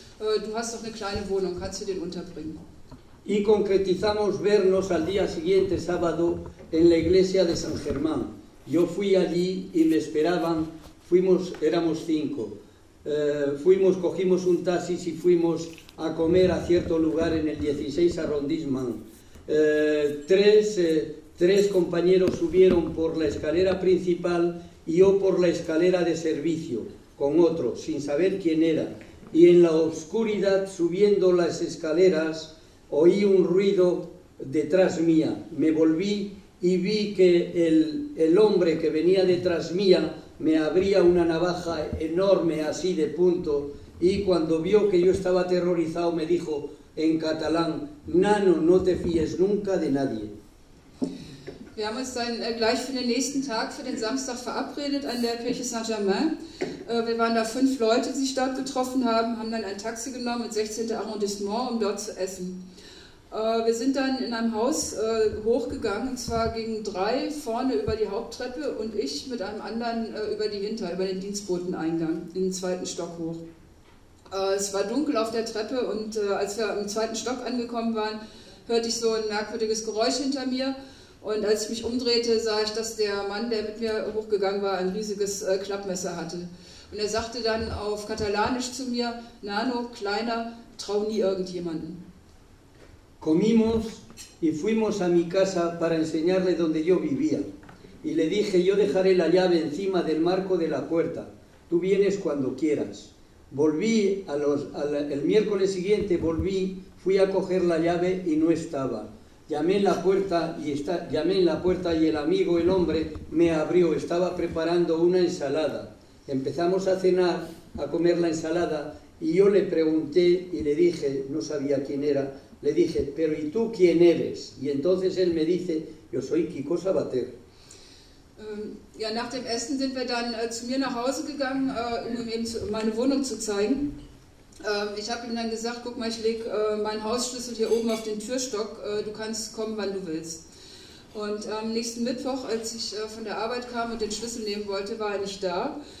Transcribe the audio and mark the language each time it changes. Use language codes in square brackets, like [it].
[de] Du hast doch eine kleine Wohnung, kannst du den unterbringen? [es] Y concretizamos vernos al día siguiente sábado en la iglesia de San Germán. Yo fui allí y me esperaban, éramos cinco. Cogimos un taxi y fuimos a comer a cierto lugar en el 16 arrondissement. Tres compañeros subieron por la escalera principal y yo por la escalera de servicio con otro, sin saber quién era. Y en la oscuridad, subiendo las escaleras, oí un ruido detrás mía. Me volví y vi que el hombre que venía detrás mía me abría una navaja enorme así de punto y cuando vio que yo estaba aterrorizado me dijo en catalán, nano, no te fíes nunca de nadie. [de] Wir haben uns dann gleich für den nächsten Tag, für den Samstag verabredet an der Kirche Saint-Germain. Wir waren da fünf Leute, die sich dort getroffen haben, haben dann ein Taxi genommen ins 16. Arrondissement, um dort zu essen. Wir sind dann in einem Haus hochgegangen, und zwar gegen drei vorne über die Haupttreppe und ich mit einem anderen über den Dienstboteneingang, in den zweiten Stock hoch. Es war dunkel auf der Treppe und als wir im zweiten Stock angekommen waren, hörte ich so ein merkwürdiges Geräusch hinter mir und als ich mich umdrehte, sah ich, dass der Mann, der mit mir hochgegangen war, ein riesiges Klappmesser hatte. Und er sagte dann auf Katalanisch zu mir, Nano, Kleiner, trau nie irgendjemanden. [es] Comimos y fuimos a mi casa para enseñarle donde yo vivía. Y le dije, yo dejaré la llave encima del marco de la puerta. Tú vienes cuando quieras. Volví el miércoles siguiente, fui a coger la llave y no estaba. Llamé en la puerta y el hombre me abrió. Estaba preparando una ensalada. Empezamos a cenar, a comer la ensalada, y yo le pregunté y le dije, no sabía quién era, le dije, pero ¿y tú quién eres? Y entonces él me dice, yo soy Kiko Sabater. [de] Ja, nach dem Essen sind wir dann zu mir nach Hause gegangen, um ihm meine Wohnung zu zeigen. Ich habe ihm dann gesagt, guck mal, ich lege meinen Hausschlüssel hier oben auf den Türstock, du kannst kommen, wann du willst. Und am nächsten Mittwoch, als ich von der Arbeit kam und den Schlüssel nehmen wollte, war er nicht da.